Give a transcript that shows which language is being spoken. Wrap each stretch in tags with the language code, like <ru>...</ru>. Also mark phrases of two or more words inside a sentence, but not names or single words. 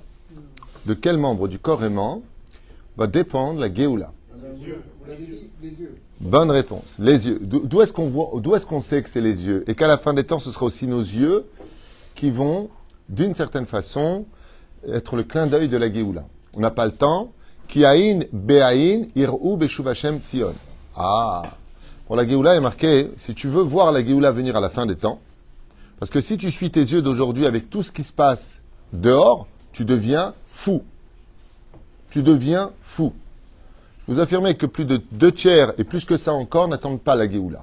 <fr>De quels membres du corps aimant va dépendre la Géoula? Les yeux. Bonne réponse. Les yeux. D'où est-ce qu'on voit, d'où est-ce qu'on sait que c'est les yeux? Et qu'à la fin des temps, ce sera aussi nos yeux qui vont, d'une certaine façon, être le clin d'œil de la Géoula. On n'a pas le temps.</fr> <he>כי עין בעין יראו בשוב ה' ציון. Ah.</he> <fr>Pour la Géoula est marqué, si tu veux voir la Géoula venir à la fin des temps, parce que si tu suis tes yeux d'aujourd'hui avec tout ce qui se passe dehors, tu deviens fou. Tu deviens fou. Je vous affirmez que plus de 2 tiers et plus que ça encore n'attendent pas la Géoula.</fr>